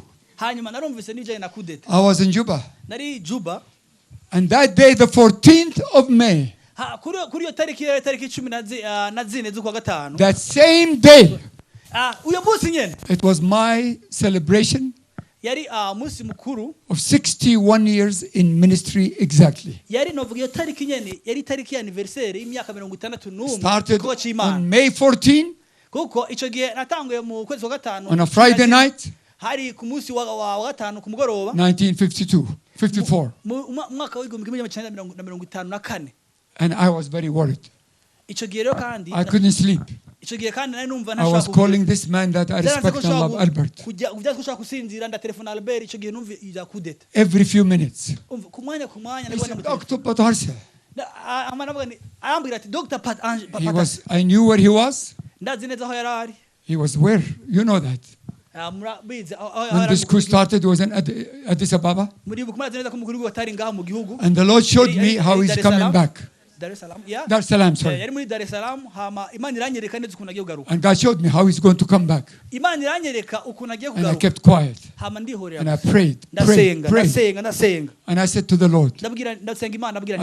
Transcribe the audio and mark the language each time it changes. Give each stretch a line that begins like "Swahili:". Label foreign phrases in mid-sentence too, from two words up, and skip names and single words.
Rundi: Hanyuma narumvise n'ibijanye na kudeta.
English: I was in Juba.
Rundi: Nari Juba.
English: And that day, the 14th of May,
Rundi: Kuri iyo tariki 14 z'ukwa gatanu.
English: that same day,
Rundi: Uyo munsi nyene
English: it was my celebration
Rundi: yari munsi mukuru.
English: of 61 years in ministry exactly.
Rundi: Yari novuga iyo tariki nyene yari tariki ya anniversaire y'imyaka 61
English: Started
Rundi: kuko c'Imana.
English: on May 14
Rundi: Kuko ico gihe natanguye mu kwezi kwa gatanu.
English: on a Friday night,
Rundi: Hari ku munsi wa gatanu ku mugoroba.
English: 1952, 54.
Rundi: Mu mwaka w'igihumbi kimwe n'amajana icenda na mirongo itanu na kane.
English: And I was very worried.
Rundi: Ico gihe rero kandi
English: I couldn't sleep.
Rundi: ico gihe kandi nari numva
English: I was calling this man that I respect and love, Albert,
Rundi: kujya kushaka kusinzira ndatelefona Albert ico gihe numva ija kudeta.
English: every few minutes.
Rundi: Umva ku mwanya
English: He
Rundi: nabwo
English: said, Dr. Patarse.
Rundi: amanavuga ni arambwira ati Dr. Pat Ange
English: I knew where he was.
Rundi: ndazi neza aho yarari.
English: He was where? You know that.
Rundi: Murabizi
English: When this coup started, it was in Addis Ababa.
Rundi: muri bukumara neza ko umukuru w'igihugu atari ngaha mu gihugu.
English: And the Lord showed me how he's coming back. Dar es Salaam. Yeah. Dar es Salaam, sorry.
Rundi: Yari muri Dar es Salaam hama Imana iranyereka neza ukuntu agiye kugaruka.
English: And God showed me how he's going to come back.
Rundi: Imana iranyereka ukuntu agiye
English: And I
Rundi: kugaruka.
English: kept quiet.
Rundi: Hama ndihorera.
English: And I prayed.
Rundi: Ndasenga.
English: And I said to the Lord,
Rundi: Ndasenga Imana ndabwira